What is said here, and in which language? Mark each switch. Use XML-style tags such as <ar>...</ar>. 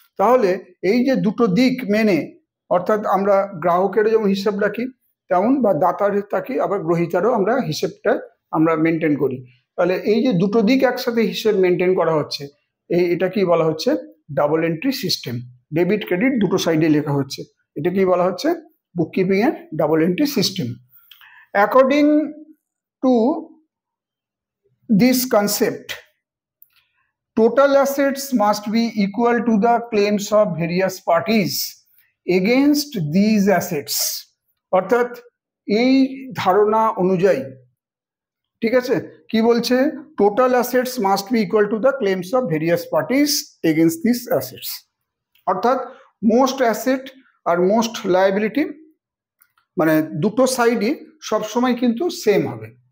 <bn>তাহলে এই যে দুটো দিক মেনে, অর্থাৎ আমরা গ্রাহকেরও যেমন হিসাব রাখি তেমন, বা দাতার থাকি, আবার গ্রহীতারও আমরা হিসেবটা আমরা মেনটেন করি। তাহলে এই যে দুটো দিক একসাথে হিসেব মেনটেন করা হচ্ছে, এটা কি বলা হচ্ছে double entry system. Debit credit দুটো সাইডে লেখা হচ্ছে, এটা কি বলা হচ্ছে বুককিপিং এর double entry system.</bn> <en>According to this concept total assets must be equal to the claims of various parties against these assets।</en> <bn>অর্থাৎ এই ধারণা অনুযায়ী, ঠিক আছে, কি বলছে,</bn> <en>Total assets must be equal to the claims of various parties against this assets.</en> <bn>অর্থাৎ most asset আর most liability, মানে দুটো সাইডই সবসময় কিন্তু সেম হবে।</bn>